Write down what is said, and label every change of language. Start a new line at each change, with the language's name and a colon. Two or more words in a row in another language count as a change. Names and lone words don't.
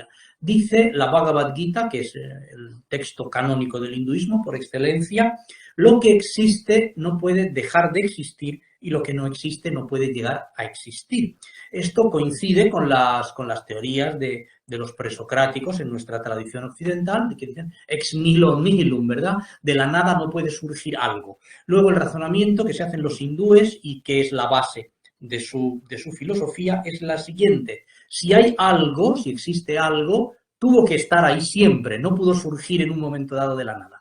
Spanish: Dice la Bhagavad Gita, que es el texto canónico del hinduismo por excelencia, lo que existe no puede dejar de existir y lo que no existe no puede llegar a existir. Esto coincide con las teorías de los presocráticos en nuestra tradición occidental, que dicen
Latin: ex nihilo nihilum,
Spanish: ¿verdad? De la nada no puede surgir algo. Luego el razonamiento que se hacen los hindúes y que es la base de su filosofía es la siguiente. Si hay algo, si existe algo, tuvo que estar ahí siempre, no pudo surgir en un momento dado de la nada.